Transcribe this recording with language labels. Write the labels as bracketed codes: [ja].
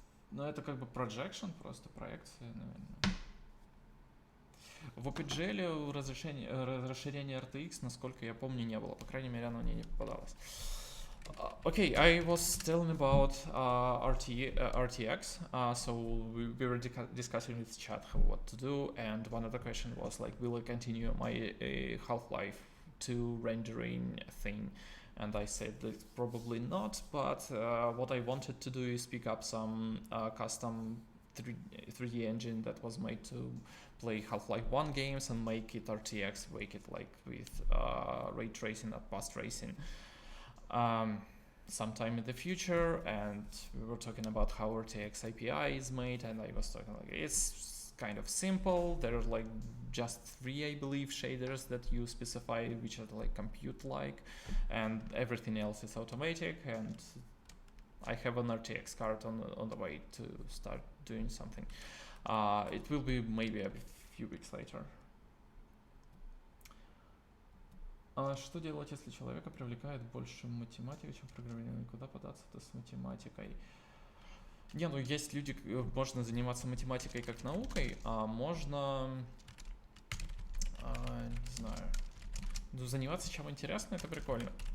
[ru] Но это как бы projection, просто проекция, наверное. В OpenGL расширения RTX, насколько я помню, не было. По крайней мере, оно мне не попадалось. [en] Okay, I was telling about RTX. So we were discussing with chat what to do, and one of the questions was like, will I continue my Half-Life 2 rendering thing? And I said that probably not, but what I wanted to do is pick up some custom 3D engine that was made to play Half-Life 1 games and make it RTX, make it like with ray tracing or path tracing. Sometime in the future, and we were talking about how RTX API is made, and I was talking like it's kind of simple. There are like just 3, I believe, shaders that you specify, which are like compute-like, and everything else is automatic. And I have an RTX card on the way to start doing something. It will be maybe a few weeks later. [ru] Что делать, если человека привлекает больше математика, чем программирование? Куда податься-то с математикой? Не, ну есть люди, можно заниматься математикой как наукой, а можно, не знаю, ну, заниматься чем интересно, это прикольно.